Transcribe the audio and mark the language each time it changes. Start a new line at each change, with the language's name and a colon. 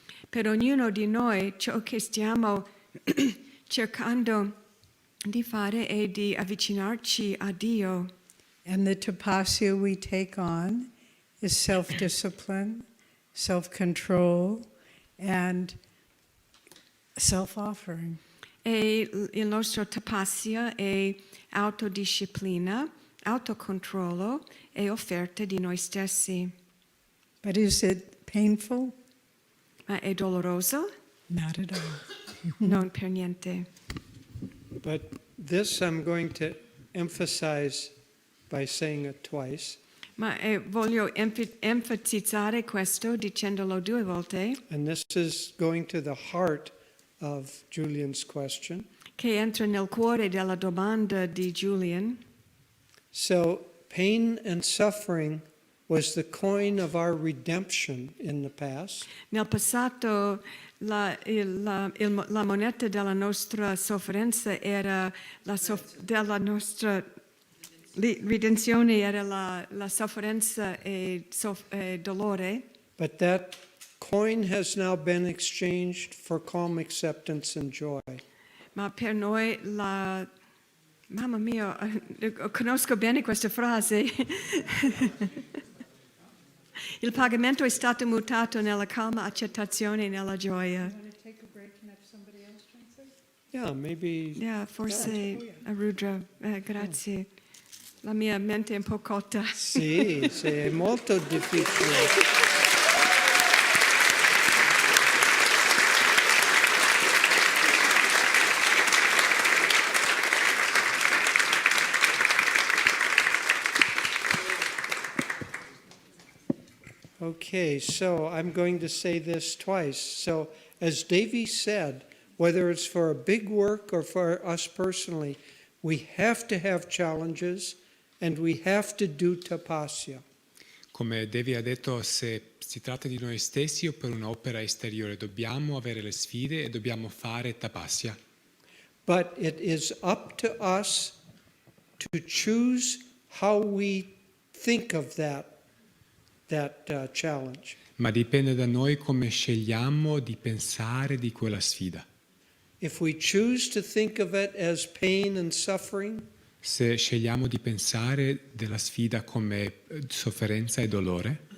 Italian: Per ognuno di noi ciò che stiamo cercando di fare è di avvicinarci a Dio.
English: And the tapasya we take on is self-discipline, self-control, and self-offering.
Italian: E il nostro tapasya è autodisciplina, autocontrollo e offerte di noi stessi.
English: But is it painful?
Italian: Ma è doloroso?
English: Not at all.
Italian: Non per niente.
English: But this I'm going to emphasize by saying it twice.
Italian: Ma voglio enfatizzare questo dicendolo 2 volte,
English: And this is going to the heart of Julian's question.
Italian: che entra nel cuore della domanda di Julian.
English: So, pain and suffering was the coin of our redemption in the past.
Italian: Nel passato la moneta della nostra sofferenza era della nostra ridenzione era la sofferenza e dolore.
English: But that coin has now been exchanged for calm acceptance and joy.
Italian: Ma per noi mamma mia, conosco bene questa frase. Il pagamento è stato mutato nella calma accettazione e nella gioia.
English: Want to take a break and have somebody else translate? Yeah, maybe.
Italian: Forse Rudra, grazie. La mia mente è un po' cotta. Sì, è molto difficile.
English: Okay, so I'm going to say this twice. So, as Devi said, whether it's for a big work or for us personally, we have to have challenges and we have to do tapasya.
Italian: Come Devi ha detto, se si tratta di noi stessi o per un'opera esteriore, dobbiamo avere le sfide e dobbiamo fare tapasya.
English: But it is up to us to choose how we think of that challenge.
Italian: Ma dipende da noi come scegliamo di pensare di quella sfida.
English: If we choose to think of it as pain and suffering,
Italian: Se scegliamo di pensare della sfida come sofferenza e dolore,